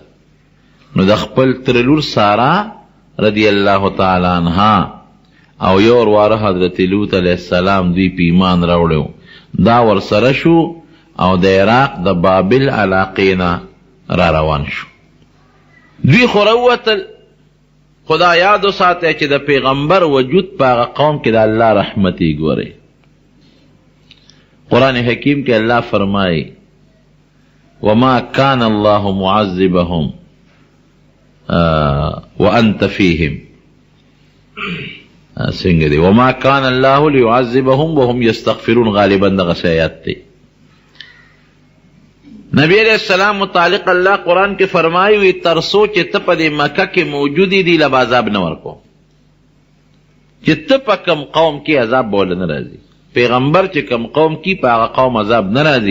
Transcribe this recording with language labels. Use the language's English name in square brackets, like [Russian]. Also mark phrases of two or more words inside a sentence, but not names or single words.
[Pashto] نو د خپل تره لور ساره [Arabic] رضی الله تعالی عنها [Pashto] او یو ورواره حضرت لوط [Arabic] علیه السلام [Pashto] دوی په ایمان راوړی دا ورسره شو او د عراق د بابل علاقې نه را روان شو. دوی خو راووتل. خدا یاد وساتئ چې د پیغمبر وجود په هغه قوم کې د الله رحمت یې ګورئ. قرآن حکیم کې الله فرمایي [Arabic] وما كان الله معذبهم وانت فيهم. [Pashto] څنګه دی [Arabic] وما كان الله ليعذبهم وهم يستغفرون. [Pashto] غالبا دغه آیات دی. نبی [Arabic] علیہ السلام [Pashto] متعلق الله قرآن کې فرمایي وي ترڅو چې ته په دې مکه کې موجودې دي له به عذاب نه ورکو. چې ته په کوم قوم کې عذاب به له نه راځي. پیغمبر چې کوم قوم کې په هغه قوم عذاب نه راځي.